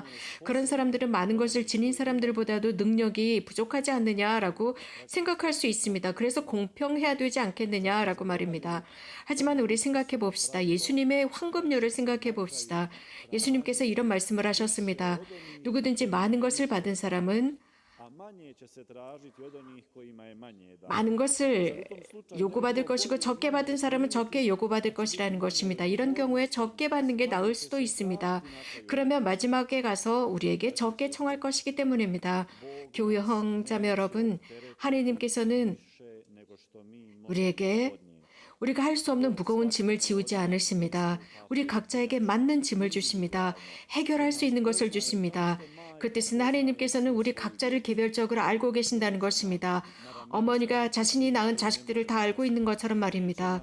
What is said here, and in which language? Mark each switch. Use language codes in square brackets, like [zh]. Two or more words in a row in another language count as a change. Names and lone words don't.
[ko] 그런 사람들은 많은 것을 지닌 사람들보다도 능력이 부족하지 않느냐라고 생각할 수 있습니다. 그래서 공평해야 되지 않겠느냐라고 말입니다. 하지만 우리 생각해 봅시다. 예수님의 황금률을 생각해 봅시다. 예수님께서 이런 말씀을 하셨습니다. 누구든지 많은 것을 받은 사람은 [hr] A manje će se tražiti od onih kojima je manje dano. [ko] 많은 것을 요구받을 것이고 적게 받은 사람은 적게 요구받을 것이라는 것입니다. 이런 경우에 적게 받는 게 나을 수도 있습니다. 그러면 마지막에 가서 우리에게 적게 청할 것이기 때문입니다. 교회 형제자매 여러분, 하나님께서는 [hr] Više nego što mi možemo [ko] 우리에게 [hr] podnijeti. [ko] 우리가 할 수 없는 무거운 짐을 지우지 않으십니다. 우리 각자에게 맞는 짐을 주십니다. 해결할 수 있는 것을 주십니다. 그 뜻은 하나님께서는 우리 각자를 개별적으로 알고 계신다는 것입니다. 어머니가 자신이 낳은 자식들을 다 알고 있는 것처럼 말입니다.